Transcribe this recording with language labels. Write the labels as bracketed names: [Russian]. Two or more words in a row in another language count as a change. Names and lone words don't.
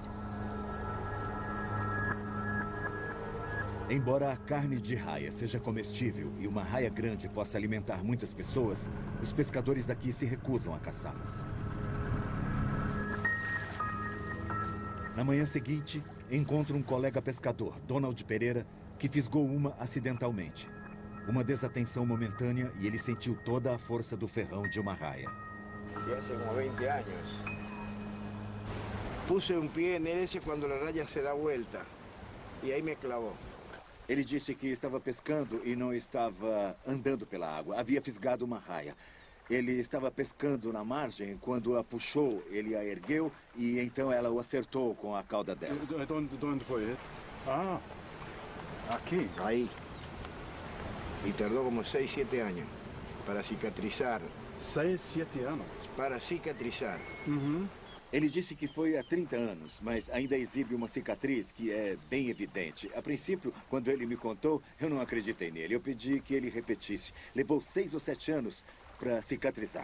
[Portuguese] Embora a carne de raia seja comestível e uma raia grande possa alimentar muitas pessoas, os pescadores daqui se recusam a caçá-las. Na manhã seguinte, encontro um colega pescador, Donald Pereira, que fisgou uma acidentalmente. Uma desatenção momentânea e ele sentiu toda a força do ferrão de uma raia. [Spanish] Ya hace como 20 años. Puse un pie en ese cuando la raya se da vuelta y ahí me clavó. [Portuguese] Ele disse que estava pescando e não estava andando pela água. Havia fisgado uma raia. Ele estava pescando na margem. Quando a puxou, ele a ergueu e então ela o acertou com a cauda dela. Onde foi? Ah, aqui. [Spanish] Ahí. Y tardó como 6, 7 años para cicatrizar. [Portuguese] 6, 7 anos. Para cicatrizar. Ele disse que foi há 30 anos, mas ainda exibe uma cicatriz que é bem evidente. A princípio, quando ele me contou, eu não acreditei nele. Eu pedi que ele repetisse. Levou 6 ou 7 anos para cicatrizar.